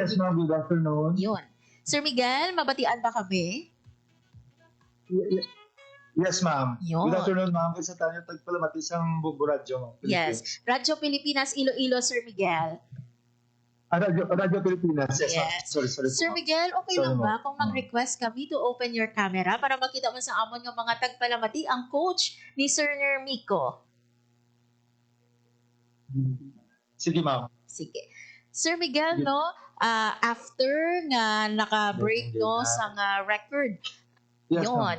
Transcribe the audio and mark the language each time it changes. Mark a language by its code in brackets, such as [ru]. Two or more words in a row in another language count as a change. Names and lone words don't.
[en] Yes, ma'am. Good afternoon. Yun. [hil] Sir Miguel, mabatian ba kami? [en] Yes, ma'am. Yun. Good afternoon, ma'am. [hil] Kasi tayo tagpalamati isang buburadyo, ma'am. [en] Yes. Radyo Pilipinas Iloilo, Sir Miguel. Radyo Pilipinas. Yes, ma'am. Yes. Sorry. Sir Miguel, okay Sorry, [hil] lang ba [en] ma'am. [hil] kung mag-request kami [en] to open your camera [hil] para makita mo sa amon ng mga tagpalamati ang coach ni Sir Miko? Sige, ma'am. Sige. Sir Miguel, no, after nga naka-break no sa nga record, [en] Yes, ma'am.